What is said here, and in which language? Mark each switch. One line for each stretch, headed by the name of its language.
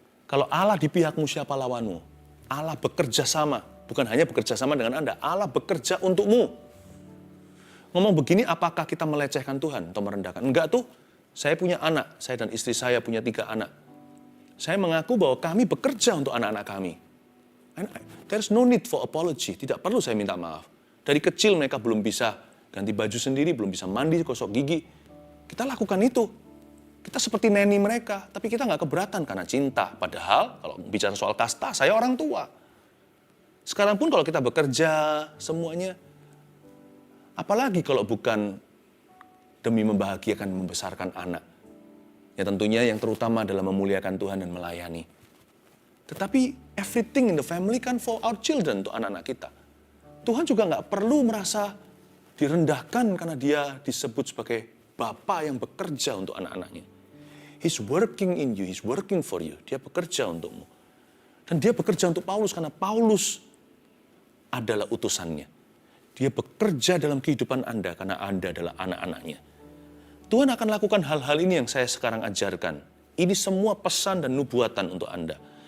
Indonesian: Kalau Allah di pihakmu, siapa lawanmu? Allah bekerja sama. Bukan hanya bekerja sama dengan Anda. Allah bekerja untukmu. Ngomong begini, apakah kita melecehkan Tuhan atau merendahkan? Enggak tuh. Saya punya anak. Saya dan istri saya punya 3 anak. Saya mengaku bahwa kami bekerja untuk anak-anak kami.
English: And there's no need for apology.
Indonesian: Tidak perlu saya minta maaf. Dari kecil mereka belum bisa ganti baju sendiri, belum bisa mandi, gosok gigi. Kita lakukan itu. Kita seperti neni mereka, tapi kita nggak keberatan karena cinta. Padahal kalau bicara soal kasta, saya orang tua. Sekarang pun kalau kita bekerja, semuanya. Apalagi kalau bukan demi membahagiakan, membesarkan anak. Ya tentunya yang terutama adalah memuliakan Tuhan dan melayani. Tetapi
English: everything in the family
Indonesian: kan
English: for our children,
Indonesian: untuk anak-anak kita. Tuhan juga nggak perlu merasa direndahkan karena dia disebut sebagai Bapa yang bekerja untuk anak-anaknya.
English: He's working in you, he's working for you.
Indonesian: Dia bekerja untukmu. Dan dia bekerja untuk Paulus karena Paulus adalah utusannya. Dia bekerja dalam kehidupan Anda karena Anda adalah anak-anaknya. Tuhan akan lakukan hal-hal ini yang saya sekarang ajarkan. Ini semua pesan dan nubuatan untuk Anda.